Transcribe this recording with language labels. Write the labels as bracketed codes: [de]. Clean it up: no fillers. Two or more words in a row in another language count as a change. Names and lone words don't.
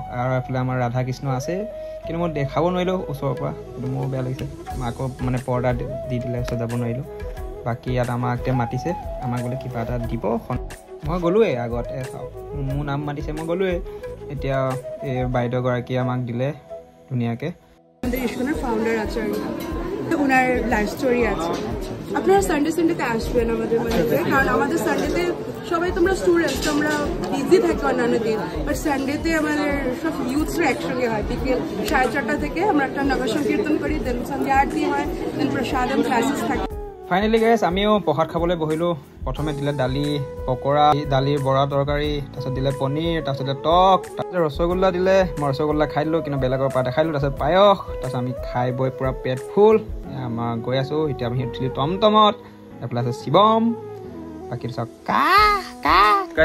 [as] আৰু এইফালে আমাৰ ৰাধা কৃষ্ণ আছে, কিন্তু মই দেখাব নোৱাৰিলোঁ ওচৰৰ পৰা, কিন্তু মোৰ বেয়া লাগিছে। আকৌ মানে পৰ্দা দি দিলে, ওচৰত যাব নোৱাৰিলোঁ। বাকী ইয়াত আমাক মাতিছে, আমাক বোলে কিবা এটা দিব। মই গ'লোৱে আগত, চাওক মোৰ নাম মাতিছে, মই গ'লোৱে। এতিয়া এই বাইদেউগৰাকীয়ে আমাক দিলে ধুনীয়াকৈ। [bn] আমাদের ইস্কনের ফাউন্ডার আচার্য, ওনার [en] life story [bn] আছে। আপনারা সানডেতে আসবেন আমাদের মধ্যে, কারণ আমাদের সানডেতে সবাই তোমরা স্টুডেন্টস, তোমরা বিজি থাকো অন্যান্য দিন, [en] but Sundayte [bn] আমাদের সব ইউথসরা একসঙ্গে হয়। বিকেল 4:30 থেকে আমরা একটা নগর সংকীর্তন করি, দেন সন্ধ্যা আরতি হয়, দেন প্ৰসাদম ক্লাসেস থাকে। [en] finally guys, [as] আমিও প্ৰসাদ খাবলৈ বহিলোঁ। প্ৰথমে দিলে দালি, পকৰা, দালিৰ বৰা তৰকাৰী, তাৰপিছত দিলে পনীৰ, তাৰপিছতে টক, তাৰপিছত ৰসগোল্লা দিলে। মই ৰসগোল্লা খাই দিলোঁ, কিন্তু বেলেগৰ পৰা দেখাই দিলোঁ। তাৰপিছত পায়স, তাৰপিছত আমি খাই বৈ পূৰা পেট ফুল। আমাৰ গৈ আছোঁ এতিয়া, আমি উঠিলোঁ টমটমত। এইফালে আছে শিৱম, বাকী চাওক গাইজ।